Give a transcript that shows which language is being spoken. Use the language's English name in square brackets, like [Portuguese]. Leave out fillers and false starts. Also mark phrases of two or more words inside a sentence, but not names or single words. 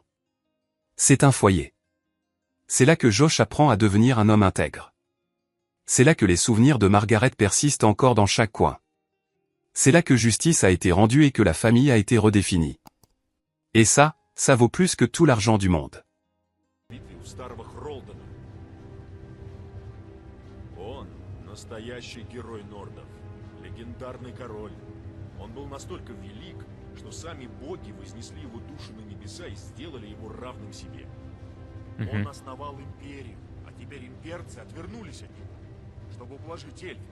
[French] C'est un foyer. C'est là que Josh apprend à devenir un homme intègre. C'est là que les souvenirs de Margaret persistent encore dans chaque coin. C'est là que justice a été rendue et que la famille a été redéfinie. Et ça vaut plus que tout l'argent du monde. [Russian] Настоящий герой Нордов, легендарный король. Он был настолько велик, что сами боги вознесли его душу на небеса и сделали его равным себе. Он основал империю, а теперь имперцы отвернулись от него, чтобы ублажить эльфов.